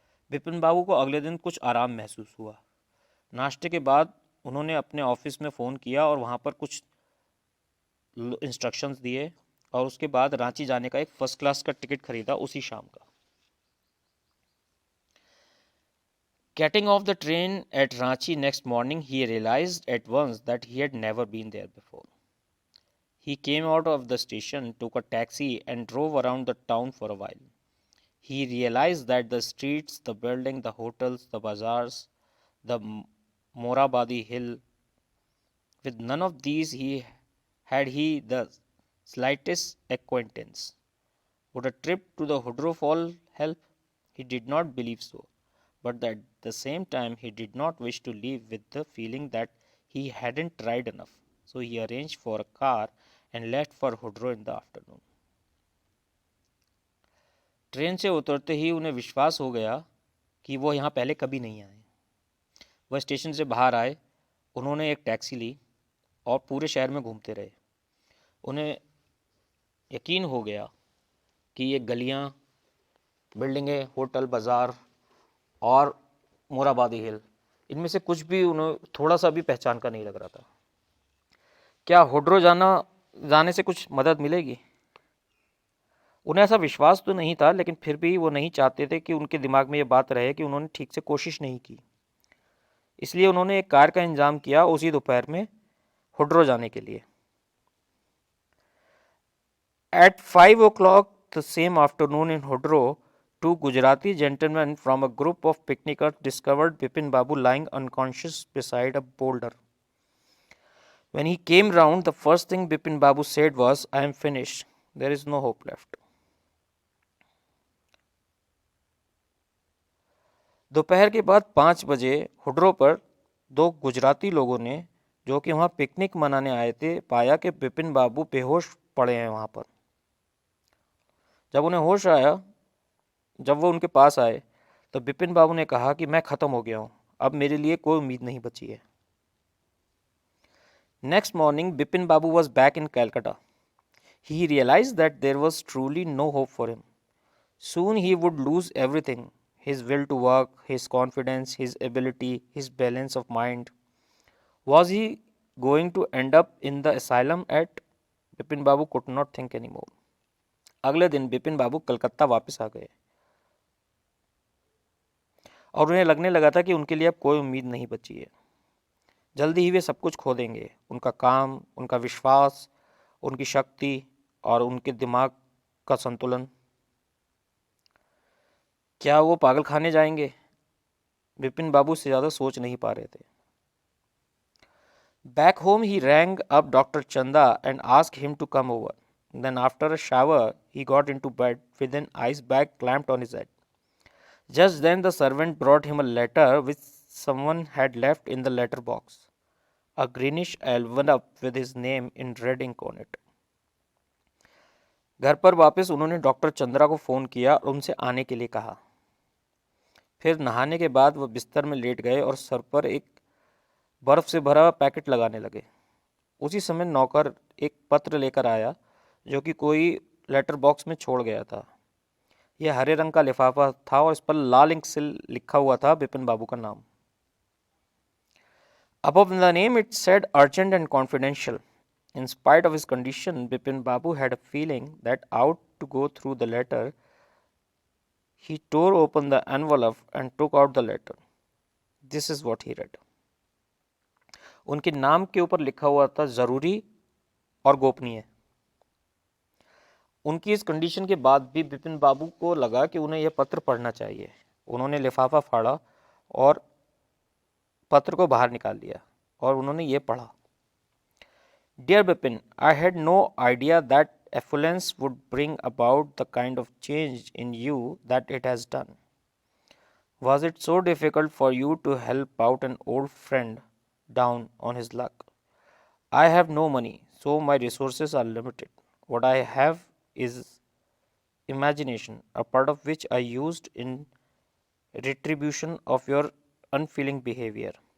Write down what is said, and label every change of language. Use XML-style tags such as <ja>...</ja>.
<hi>बिपिन बाबू को अगले दिन कुछ आराम महसूस हुआ। नाश्ते के बाद उन्होंने अपने ऑफिस में फ़ोन किया और वहाँ पर कुछ इंस्ट्रक्शंस दिए और उसके बाद रांची जाने का एक फ़र्स्ट क्लास का टिकट खरीदा उसी शाम का।</hi> <en>Getting off the train at Ranchi next morning, he realized at once that he had never been there before. He came out of the station, took a taxi, and drove around the town for a while. He realized that the streets, the buildings, the hotels, the bazaars, the Morabadi hill, with none of these he the slightest acquaintance. Would a trip to the Hudro Fall help? He did not believe so, but at the same time he did not wish to leave with the feeling that he hadn't tried enough. So he arranged for a car and left for Hudro in the afternoon.</en> <hi>Train से उतरते ही उन्हें विश्वास हो गया कि वो यहाँ पहले कभी नहीं आए। वह स्टेशन से बाहर आए, उन्होंने एक टैक्सी ली और पूरे शहर में घूमते रहे। उन्हें यकीन हो गया कि ये गलियाँ, बिल्डिंगें, होटल, बाज़ार और मोराबादी हिल, इनमें से कुछ भी उन्हें थोड़ा सा भी पहचान का नहीं लग रहा था। क्या हुड्रो जाने से कुछ मदद मिलेगी? उन्हें ऐसा विश्वास तो नहीं था, लेकिन फिर भी वो नहीं चाहते थे कि उनके दिमाग में ये बात रहे कि उन्होंने ठीक से कोशिश नहीं की। इसलिए उन्होंने एक कार का इंतजाम किया उसी दोपहर में हुड्रो जाने के लिए।</hi> <en>At 5 o'clock the same afternoon in Hudro, two Gujarati gentlemen from a group of picnickers discovered Bipin Babu lying unconscious beside a boulder. When he came round, the first thing Bipin Babu said was, I am finished. There is no hope left.</en> <hi>दोपहर के बाद 5 बजे हुड्रो पर दो गुजराती लोगों ने, जो कि वहाँ पिकनिक मनाने आए थे, पाया कि बिपिन बाबू बेहोश पड़े हैं वहाँ पर। जब उन्हें होश आया, जब वो उनके पास आए, तो बिपिन बाबू ने कहा कि मैं ख़त्म हो गया हूँ, अब मेरे लिए कोई उम्मीद नहीं बची है।</hi> <en>Next morning Bipin Babu was back in Calcutta. He realized that there was truly no hope for him. Soon he would lose everything: his will to work, his confidence, his ability, his balance of mind. Was he going to end up in the asylum at? Bipin Babu could not think anymore.</en> <hi>अगले दिन बिपिन बाबू कलकत्ता वापस आ गए और उन्हें लगने लगा था कि उनके लिए अब कोई उम्मीद नहीं बची है। जल्दी ही वे सब कुछ खो देंगे, उनका काम, उनका विश्वास, उनकी शक्ति और उनके दिमाग का संतुलन। क्या वो पागल खाने जाएंगे? विपिन बाबू से ज़्यादा सोच नहीं पा रहे थे।</hi> <en>Back home, he rang up Dr. Chanda and asked him to come over. Then, after a shower, he got into bed with an ice bag clamped on his head. Just then, the servant brought him a letter which someone had left in the letter box. A greenish envelope with his name in red ink on it.</en> <hi>घर पर वापस उन्होंने doctor Chandra को phone किया और उनसे आने के लिए कहा। फिर नहाने के बाद वह बिस्तर में लेट गए और सर पर एक बर्फ से भरा पैकेट लगाने लगे। उसी समय नौकर एक पत्र लेकर आया जो कि कोई लेटर बॉक्स में छोड़ गया था। यह हरे रंग का लिफाफा था और इस पर लाल इंक से लिखा हुआ था विपिन बाबू का नाम।</hi> <en>Above the name it said urgent and confidential. In spite of his condition, Bipin Babu had a feeling that out to go through the letter. He tore open the envelope and took out the letter. This is what he read.</en> <hi>उनके नाम के ऊपर लिखा हुआ था जरूरी और गोपनीय। उनकी इस कंडीशन के बाद भी बिपिन बाबू को लगा कि उन्हें यह पत्र पढ़ना चाहिए। उन्होंने लिफाफा फाड़ा और पत्र को बाहर निकाल दिया और उन्होंने ये पढ़ा।</hi> <en>Dear Bipin, I had no idea that affluence would bring about the kind of change in you that it has done. Was it so difficult for you to help out an old friend down on his luck? I have no money, so my resources are limited. What I have is imagination, a part of which I used in retribution of your unfeeling behavior.</en>